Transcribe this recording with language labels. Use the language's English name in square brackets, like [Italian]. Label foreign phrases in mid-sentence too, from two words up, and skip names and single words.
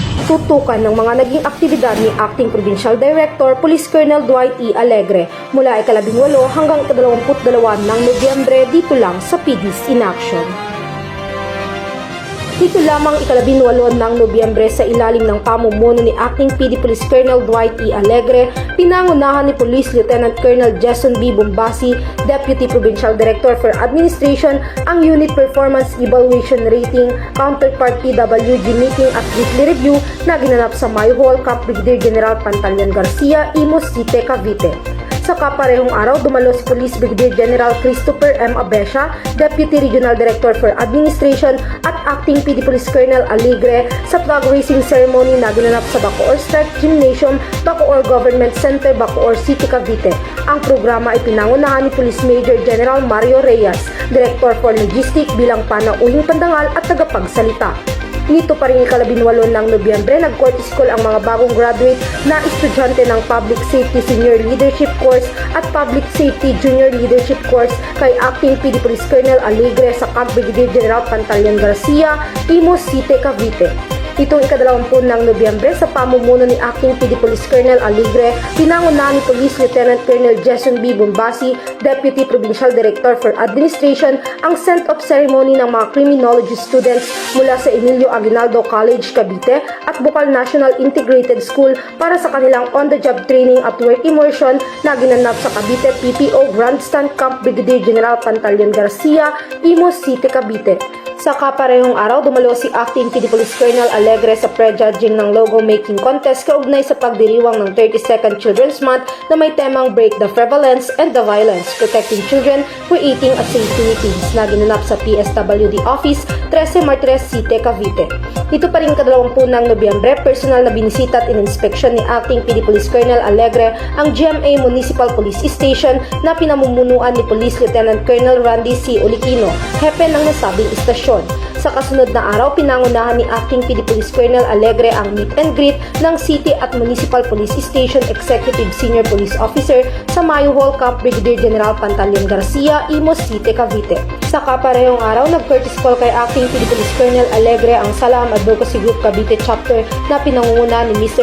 [Filipino] tutukan ng mga naging aktibidad ni [English] Acting Provincial Director Police Colonel [Filipino] Dwight E. Alegre mula ika-18 hanggang ika-22 ng Nobyembre dito lang sa PD's in Action. Dito lamang ika-18 ng Nobyembre sa ilalim ng pamumuno ni [English] Acting PD Police Colonel [Filipino] Dwight E. Alegre, pinangunahan ni [English] Police Lieutenant Colonel [Filipino] Jason B. Bombasi, [English] Deputy Provincial Director for Administration, [Filipino] ang [English] Unit Performance Evaluation Rating Counterpart PWG Meeting [Filipino] at [English] Weekly Review [Filipino] na ginanap sa Mayo Hall, Camp Brigadier General Pantaleon Garcia, Imus City, Cavite. Sa kaparehong araw, dumalo si [English] Police Brigadier General [Filipino] Christopher M. Abesha, [English] Deputy Regional Director for Administration [Filipino] at [English] Acting PD Police Colonel [Filipino] Alegre sa [English] flag raising ceremony [Filipino] na ginanap sa Bacoor Strike Gymnasium, Bacoor Government Center, Bacoor City, Cavite. Ang programa ay pinangunahan ni [English] Police Major General [Filipino] Mario Reyes, [English] Director for Logistics [Filipino] bilang panauhing pandangal at tagapagsalita. Nito pa rin ika-18 ng Nobyembre, nag-courtesy call ang mga bagong graduate na estudyante ng Public Safety Senior Leadership Course at Public Safety Junior Leadership Course kay [English] Acting PD Police Colonel [Filipino] Alegre sa Camp Brigadier General Pantaleon Garcia, Imus City, Cavite. Itong ika-20 ng Nobyembre sa pamumuno ni [English] Acting PD Police Colonel [Filipino] Alegre, pinangunahan ni [English] Police Lieutenant Colonel [Filipino] Jason B. Bombasi, [English] Deputy Provincial Director for Administration, [Filipino] ang [English] send-off ceremony [Filipino] ng mga [English] criminology students [Filipino] mula sa Emilio Aguinaldo College, Cavite at Bukal National Integrated School para sa kanilang [English] on-the-job training [Filipino] at [English] work immersion [Filipino] na ginanap sa Cavite PPO Grandstand Camp Brigadier General Pantaleon Garcia, Imus City, Cavite. Sa kaparehong araw, dumalo si [English] Acting PD Police Colonel [Filipino] Alegre sa prejudging ng [English] logo making contest [Filipino] kaugnay sa pagdiriwang ng [English] 32nd Children's Month [Filipino] na may temang Break the Prevalence and the Violence, Protecting Children, Creating a Safe Philippines na ginanap sa PSWD Office, 13 Martires City, Cavite. Dito pa rin ika-20 ng Nobyembre, personal na binisita at in-inspection ni [English] Acting PD Police Colonel [Filipino] Alegre ang GMA Municipal Police Station na pinamumunuan ni [English] Police Lieutenant Colonel [Filipino] Randy C. Oliquino, hepe ng nasabing istasyon. Sa kasunod na araw, pinangunahan ni [English] Acting PD Police Colonel [Filipino] Alegre ang [English] meet and greet [Filipino] ng City at [English] Municipal Police Station Executive Senior Police Officer [Filipino] sa Mayo Hall, Camp Brigadier General Pantaleon Garcia, Imus City, Cavite. Sa kaparehong araw, nag-courtesy call kay [English] Acting PD Police Colonel [Filipino] Alegre ang Salam Advocacy Group Cavite Chapter na pinangunguna ni Mr.